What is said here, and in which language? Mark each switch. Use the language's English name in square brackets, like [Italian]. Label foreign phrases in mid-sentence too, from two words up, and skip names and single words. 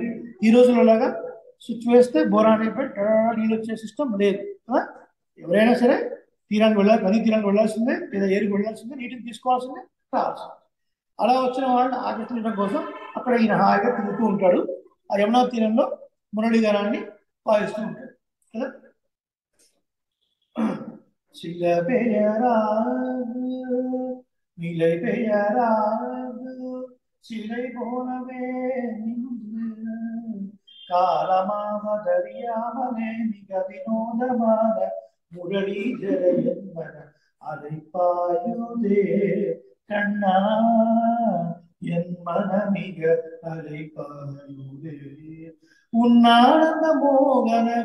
[Telugu] ఈ రోజుల్లో లాగా స్విచ్ వేస్తే బోరాన్ అయిపోయి నీళ్ళు వచ్చే సిస్టమ్ లేదు కదా. ఎవరైనా సరే తీరానికి వెళ్ళాలి, నదీ తీరానికి వెళ్ళాల్సిందే, లేదా ఏరికి వెళ్ళాల్సిందే, నీటిని తీసుకోవాల్సిందే, రావాల్సిందే. అలా వచ్చిన వాళ్ళని ఆకర్షించడం కోసం అక్కడ ఈయన హాయిగా తిరుగుతూ ఉంటాడు. ఆ యమునా తీరంలో మురళీధరాన్ని వాయిస్తూ ఉంటాడు కదా. [Tamil] சில பெயராது நிலை பெயராது சிலை போலவே நின்று காலமாவதறியாமலே மிக வினோதமான முரளீதர என்பன அலைப்பாயுதே கண்ணா என் மனமிக அலைப்பாயுதே உன்னானந்த மோகன